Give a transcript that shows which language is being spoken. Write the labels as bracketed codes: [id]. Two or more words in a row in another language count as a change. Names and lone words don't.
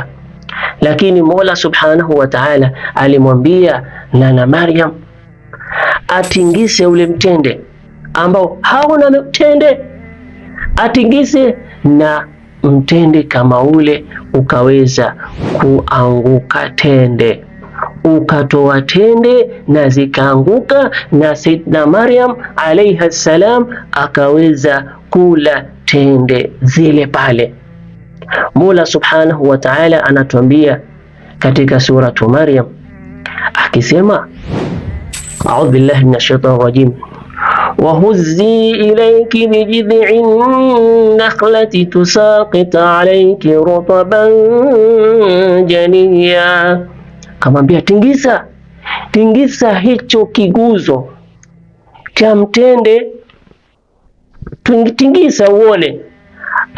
[sw] Lakini Mola [ar] سبحانه وتعالى [sw] alimwambia Nana Maryam atingise ule mtende ambao hauna mtende, atingise, na mtende kama ule ukaweza kuanguka tende, ukatoa tende na zikaanguka, na Sayyidina Maryam [ar] عليها السلام [sw] akaweza kula tende zile pale. Mola [ar] سبحانه وتعالى [sw] anatuambia katika suratu Maryam akisema, [ar] أعوذ بالله من الشيطان الرجيم، وهزي إليك بجذع النخلة تساقط عليك رطبا جنيا. [sw] Kamwambia tingisa hicho kiguzo cha mtende, tingisa uone.